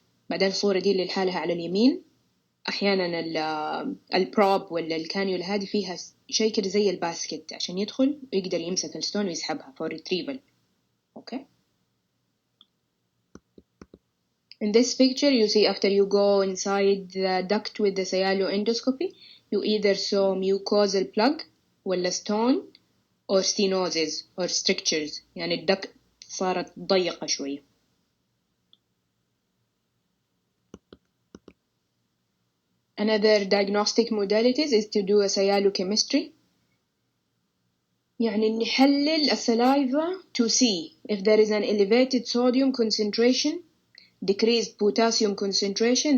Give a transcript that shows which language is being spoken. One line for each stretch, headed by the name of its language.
Arabic: بعدين الصورة دي اللي لحالها على اليمين. أحيانا البروب ولا الكانيولا هذه فيها شيء كده زي الباسكت عشان يدخل ويقدر يمسك الستون ويسحبها
English: for retrieval. Okay. In this picture you see after you go inside the duct with the endoscopy, you either saw mucosal plug ولا stone or stenosis or strictures.
Arabic: يعني الduct صارت ضيقة شوية.
English: Another diagnostic modalities is to do a cyanochemistry.
Arabic: يعني نحلل السلايفا
English: to see if there is an elevated sodium concentration, decreased potassium concentration.